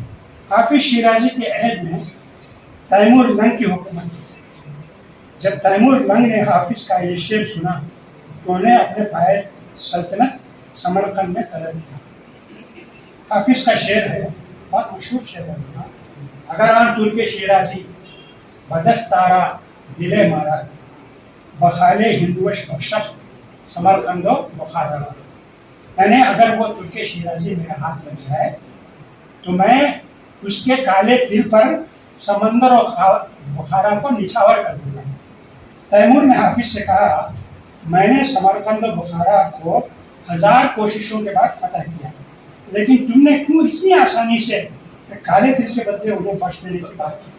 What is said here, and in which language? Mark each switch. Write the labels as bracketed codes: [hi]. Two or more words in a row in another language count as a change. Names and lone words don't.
[ur] حافظ شیرازی کے عہد میں تیمور لنگ کی حکومت تھی۔ جب تیمور لنگ نے حافظ کا یہ شعر سنا تو انہیں اپنے پائے سلطنت سمرقند میں طلب کیا۔ حافظ کا شعر ہے، بہت مشہور شعر ہے، [fa] اگر آن ترک شیرازی بدستارا دل مارا بخال ہندوش بخشف سمرقند و بخارا، [ur] یعنی اگر وہ ترک شیرازی میرے ہاتھ لگ جائے تو میں اس کے کالے دل پر سمندر اور بخارا کو نچھاور کر دوں گا۔ تیمور نے حافظ سے کہا، میں نے سمرقند و بخارا کو 1000 کوششوں کے بعد فتح کیا، لیکن تم نے کیوں اتنی آسانی سے کالے دل کے بدلے انہیں بخش دینے کی بات کی؟